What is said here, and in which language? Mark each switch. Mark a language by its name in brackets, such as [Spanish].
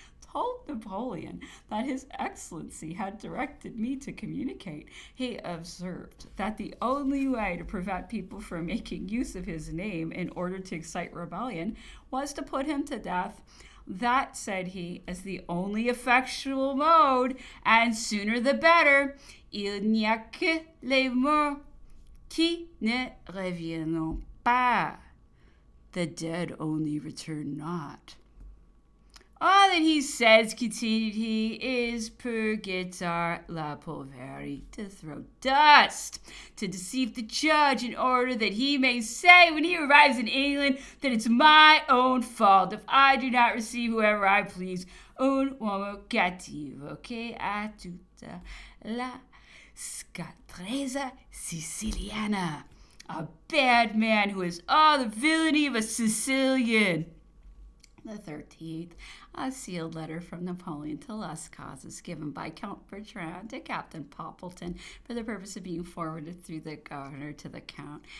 [English] Told Napoleon that His Excellency had directed me to communicate, he observed that the only way to prevent people from making use of his name in order to excite rebellion was to put him to death. That, said he, is the only effectual mode, and sooner the better. [French] Il n'y a que les morts qui ne reviennent pas. [English] The dead only return not. All that he says, continued he, is [Italian] purgator la polvere, [English] to throw dust, to deceive the judge in order that he may say when he arrives in England that it's my own fault if I do not receive whoever I please. [Italian] Un uomo cattivo che ha tutta la scatrezza siciliana. [English] A bad man who has all the villainy of a Sicilian. The 13th, a sealed letter from Napoleon to Las Casas given by Count Bertrand to Captain Poppleton for the purpose of being forwarded through the governor to the Count.